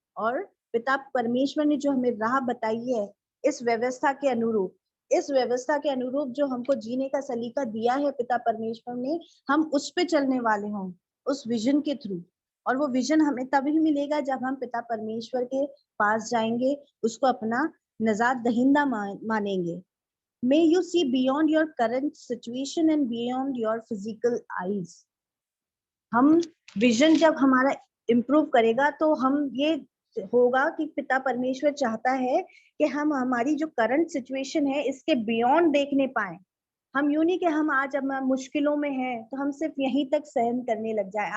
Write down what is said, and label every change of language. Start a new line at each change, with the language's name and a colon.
Hindi: और पिता परमेश्वर ने जो हमें राह बताई है इस व्यवस्था के अनुरूप, इस व्यवस्था के अनुरूप जो हमको जीने का सलीका दिया है पिता परमेश्वर ने, हम उस पे चलने वाले हों, उस विजन के थ्रू। और वो विजन हमें तभी मिलेगा जब हम पिता परमेश्वर के पास जाएंगे, उसको अपना नजात दहिंदा मानेंगे।
English: May you see beyond your current situation and beyond your physical eyes।
Hindi: हम विजन जब हमारा इम्प्रूव करेगा तो हम ये होगा कि पिता परमेश्वर चाहता है कि हम हमारी जो करंट सिचुएशन है इसके बियॉन्ड देखने पाए। हम यूं नहीं कि हम आज अब मुश्किलों में हैं तो हम सिर्फ यहीं तक सहन करने लग जाए।